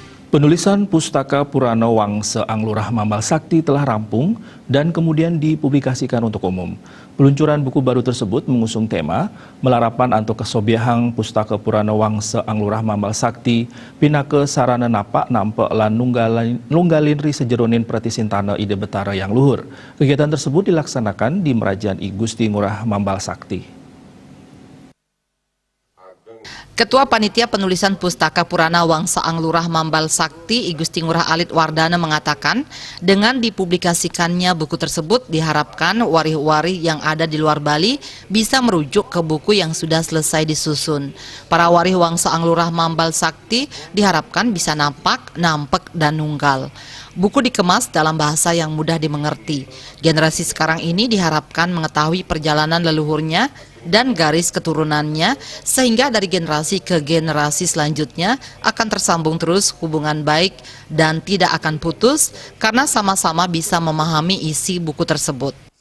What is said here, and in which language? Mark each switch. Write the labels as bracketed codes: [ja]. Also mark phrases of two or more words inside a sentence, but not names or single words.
[id] Penulisan Pustaka Purana Wangse Anglurah Mambal Sakti telah rampung dan kemudian dipublikasikan untuk umum. Peluncuran buku baru tersebut mengusung tema Melarapan Anto Kesobiahang Pustaka Purana Wangse Anglurah Mambal Sakti Pinake Sarana Napak Nampe lan Nunggalinri Sejeronin Pratisintana Ide Betara yang luhur. Kegiatan tersebut dilaksanakan di Merajaan I Gusti Ngurah Mambal Sakti. Ketua Panitia Penulisan Pustaka Purana Wangse Anglurah Mambal Sakti I Gusti Ngurah Alit Wardana mengatakan, dengan dipublikasikannya buku tersebut diharapkan warih-warih yang ada di luar Bali bisa merujuk ke buku yang sudah selesai disusun. Para warih Wangse Anglurah Mambal Sakti diharapkan bisa [ban] napak, nampek, [id] dan nunggal. Buku dikemas dalam bahasa yang mudah dimengerti. Generasi sekarang ini diharapkan mengetahui perjalanan leluhurnya dan garis keturunannya, sehingga dari generasi ke generasi selanjutnya akan tersambung terus hubungan baik dan tidak akan putus karena sama-sama bisa memahami isi buku tersebut.